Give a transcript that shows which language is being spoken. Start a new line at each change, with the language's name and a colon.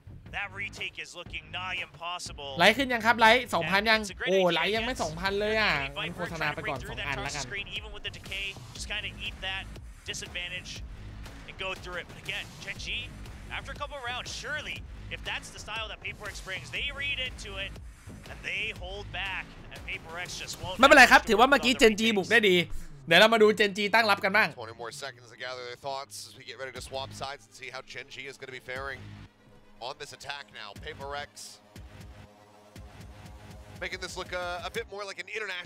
English: That retake is looking nigh impossible.
Thai: ไลค์ขึ้นยังครับไลค์ 2,000 ยังโอ้ไลค์ยังไม่ 2,000 เลยอ่ะมันโฆษณาไปก่อน2 อันแล้วกัน
English: Even with the decay, just kind of eat that disadvantage and go through it. But again, Gen.G, after a couple of rounds, surely if that's the style that PRX brings, they read into it and they hold back, and PRX just won't.
Thai: ไม่เป็นไรครับถือว่าเมื่อกี้ Gen.G บุกได้ดีเดี๋ยวเรามาดู Gen.G ตั้งรับกันบ้าง
English: 20 more seconds to gather their thoughts as we get ready to swap sides and see how Gen.G is going to be faring on this attack now. PRX making this look a bit more like an international.